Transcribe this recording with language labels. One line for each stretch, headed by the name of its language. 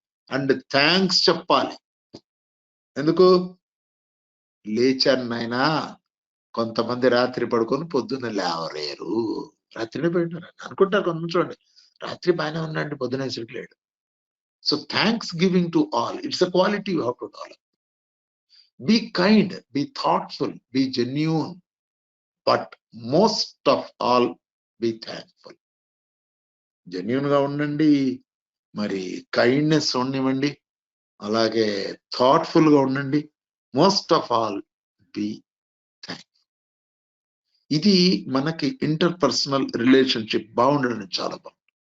Telugu: And thanks చెప్పాలి. ఎందుకు లేచాను నాయనా, కొంతమంది రాత్రి పడుకొని పొద్దున్న లేవలేరు. రాత్రినే పోయినారు అనుకుంటారు కొంతమంది. చూడండి, రాత్రి బాగానే ఉన్నాండి, పొద్దునే లేడు.
English: So thanks giving to all, it's a quality you have to develop. Be kind, be thoughtful, be genuine, but most of all be thankful.
Telugu: Genuine గా ఉండండి, మరి కైండ్నెస్ ఉండనివ్వండి, అలాగే థాట్ఫుల్ గా ఉండండి.
English: Most of all be thankful.
Telugu: ఇది మనకి inter personal relationship బాగుండడం చాలా బాగుంది.